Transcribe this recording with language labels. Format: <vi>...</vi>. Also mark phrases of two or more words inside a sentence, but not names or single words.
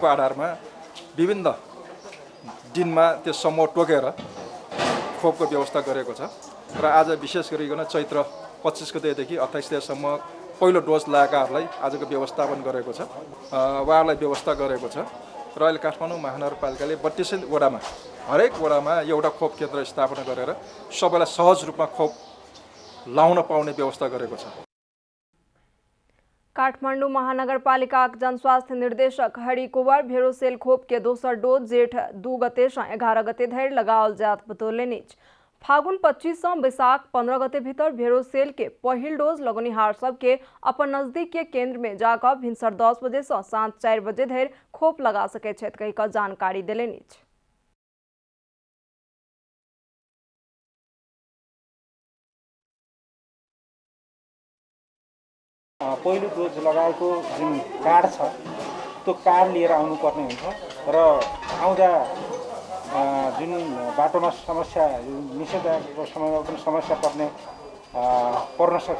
<ne>आधारमा विभिन्न दिनमा त्यो समूह टोकेर खोपको व्यवस्था गरेको छ र आज विशेष गरिकन चैत्र 25 गतेदेखि 28 गतेसम्म पहिलो डोज लगाएकाहरूलाई आजको व्यवस्थापन गरेको छ, उहाँहरूलाई व्यवस्था गरेको छ र अहिले काठमाडौँ महानगरपालिकाले 32 वडामा हरेक वडामा एउटा खोप केन्द्र स्थापना गरेर सबैलाई सहज रूपमा खोप लाउन पाउने व्यवस्था गरेको छ।</ne> <mai>काठमाडौँ महानगरपालिकाक जनस्वास्थ्य निर्देशक हरि कुंवर भेरोसेल खोप के दोसर डोज जेठ 2 गते सँ 11 गते धरि लगाओल जायत बतौलनि अछि। फागुन 25 सँ बैसाख 15 गते भीतर भेरोसेल के पहिल डोज लगोनिहार सबके अपन नजदीक के केंद्र में जाकर भिनसर 10 बजे से सांझ 4 बजे धरि खोप लगा सकै छथि कहिकऽ जानकारी देलनि अछि।</mai> <ne>पहिलो डोज लगाएको जुन कार्ड छ त्यो कार्ड लिएर आउनुपर्ने हुन्छ र आउँदा जुन बाटोमा समस्या निषेधाज्ञाको समयमा पनि समस्या पर्न सक्छ।</ne>